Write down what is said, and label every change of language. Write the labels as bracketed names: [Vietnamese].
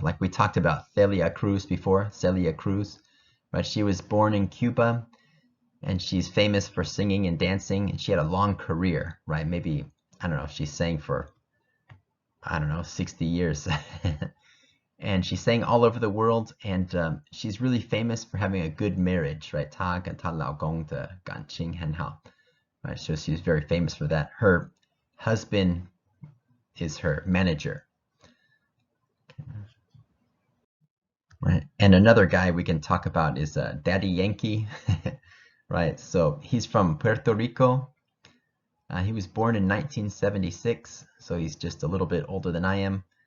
[English] Like we talked about Celia Cruz before, Celia Cruz. Right, she was born in Cuba, and she's famous for singing and dancing, and she had a long career, right? Maybe, I don't know, she sang for, 60 years. And she sang all over the world, and she's really famous for having a good marriage, right? [Chinese] 她跟她老公的感情很好. [English] Right, so she's very famous for that. Her husband is her manager. Right. And another guy we can talk about is Daddy Yankee. Right. So he's from Puerto Rico. He was born in 1976, so he's just a little bit older than I am.